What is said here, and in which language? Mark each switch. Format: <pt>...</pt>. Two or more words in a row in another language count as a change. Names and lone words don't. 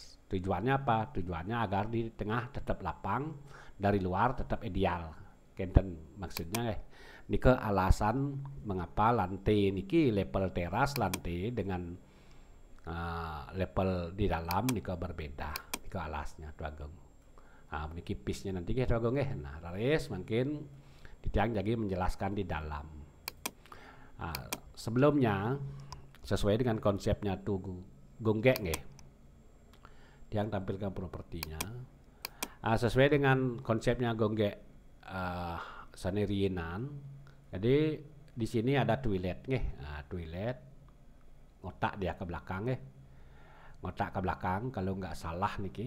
<id>Tujuannya apa? Tujuannya agar di tengah tetap lapang, dari luar tetap ideal. Kenten maksudnya niki alasan mengapa lantai niki level teras lantai dengan level di dalam niki berbeda. Niki alasnya Agung. Niki pisnya nanti Agung Nah,</id> <ban>raris mungkin Tiang</ban> <id>jadi menjelaskan di dalam. Sebelumnya sesuai dengan konsepnya tuh gonggek nggih. Tiang tampilkan propertinya. Sesuai dengan konsepnya gonggek sanerinan. Jadi di sini ada toilet nggih. Toilet ngotak dia ke belakang nggih. Ngotak ke belakang kalau nggak salah niki.</id>